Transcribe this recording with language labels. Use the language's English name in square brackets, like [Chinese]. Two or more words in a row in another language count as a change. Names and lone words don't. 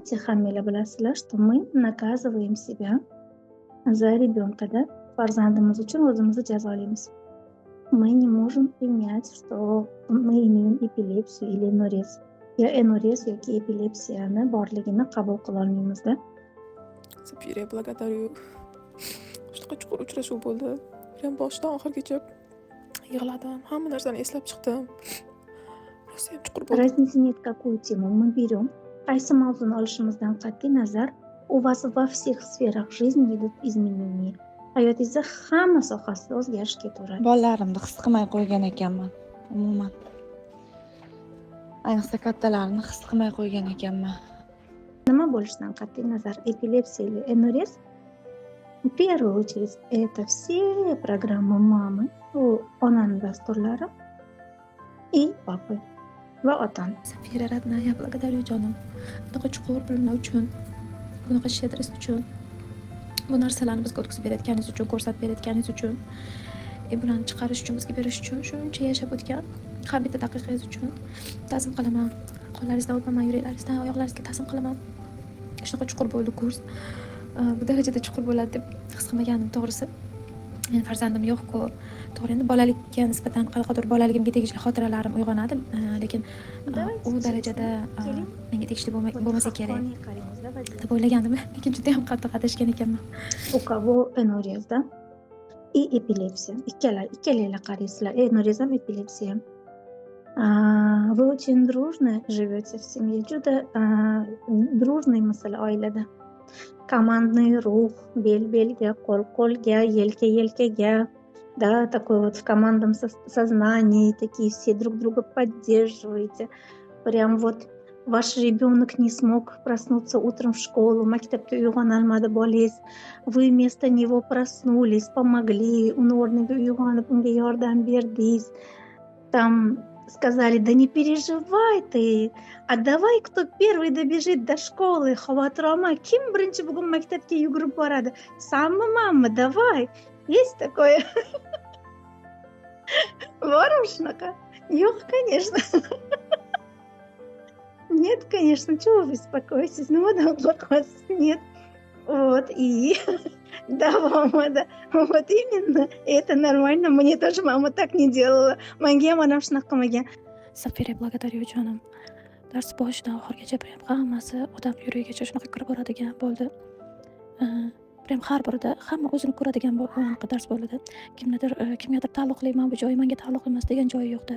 [Russian] знаете, [Uzbek] хаммела bilasizlar, [Russian] что мы наказываем себя за ребенка, да? [Uzbek] Farzandimiz uchun o'zimizni jazolaymiz. [Russian] Мы не можем принять, что мы имеем эпилепсию или энурез. [Uzbek] Ya энурез yoki epilepsiyani borligini qabul qila olmaymiz, da. [Russian] Sapira, благодарю. [Uzbek] Shunaqa chuqur uchrashuv bo'ldi. Men boshidan oxirigacha yig'ladim. Hamma narsani eslab chiqdim. Rosa ham chuqur bo'ldi. [Russian] Разницы нет, какую тему мы берем. [Uzbek] Qaysi mavzuni olishimizdan qat'iy nazar, [Russian] у вас во всех сферах жизни идут изменения. [Uzbek] Hayotingizda hamma sohasida o'zgarish ketaveradi. Bolalarimni his qilmay qo'ygan ekanman. Umuman. Ayniqsa kattalarni his qilmay qo'ygan ekanman. Nima bo'lishidan qat'iy nazar, epilepsiya [Russian] или энурез, в первую очередь, это все программы мамы, [Uzbek] onaning dasturlari [Russian] и папы [Uzbek] va otani. [Russian] Sapira, родная, благодарю jonim. [Uzbek] Bunaqa chuqur bilimlar uchun, bunaqa shedris uchun, bu narsalarni bizga o'tkazib berayotganingiz uchun, ko'rsatib berayotganingiz uchun, bularni chiqarish uchun, bizga berish uchun, shuncha yashab o'tgan har bitta daqiqangiz uchun ta'zim qilaman. Qo'llaringizdan o'paman, yuraklaringizdan, oyoqlaringizga ta'zim qilaman. Shunaqa chuqur bo'ldi kurs. Bu darajada chuqur bo'ladi deb his qilmaganim, to'g'risi. Men farzandim yo'q-ku. To'g'ri, endi bolalikka nisbatan qanaqadir bolaligimga tegishli xotiralarim uyg'onadi, lekin u darajada menga tegishli bo'lmasa kerak deb o'ylagandim, lekin juda ham qattiq adashgan ekanman. [Russian] У кого энурез, да? И эпилепсия. [Uzbek] Ikkalanglar qaraysizlar. [Russian] Энурез ham эпилепсия. Вы очень дружно живете в семье, [Uzbek] juda дружный masalan oilada. Командный рух, bel-belga, qo'l-qo'lga, yelka-yelkaga, [Russian] да, такой вот в командном сознании, такие все друг друга поддерживаете. Прям вот ваш ребенок не смог проснуться утром в школу, [Uzbek] maktabga uyg'onolmadi bolangiz, [Russian] вы вместо него проснулись, помогли, [Uzbek] uni o'rniga uyg'onib, unga yordam berdingiz. [Russian] Там сказали, да не переживай ты, а давай кто первый добежит до школы, [Uzbek] xavotir olma, kim birinchi bugun maktabga yugurib boradi? Sanmi, mamma, [Russian] давай. Есть такое? [Uzbek] Bormi shunaqa? Yo'q, [Russian] конечно. Нет, конечно, чего вы беспокоитесь? [Uzbek] Nimadan qo'rqyapsiz? [Russian] Нет. Вот, и да, мама, да, вот именно, это нормально, мне тоже мама так не делала, [Uzbek] menga ham onam shunaqa qilmagan. [Russian] Sapira, благодарю jonim. [Uzbek] Dars boshidan oxirigacha prям hammasi odam yuragigacha shunaqa kirib boradigan bo'ldi. Prям har birida hamma o'zini ko'radigan dars bo'ladi. Kimgadir taalluqli, mana bu joyi menga taalluqli emas degan joyi yo'qda.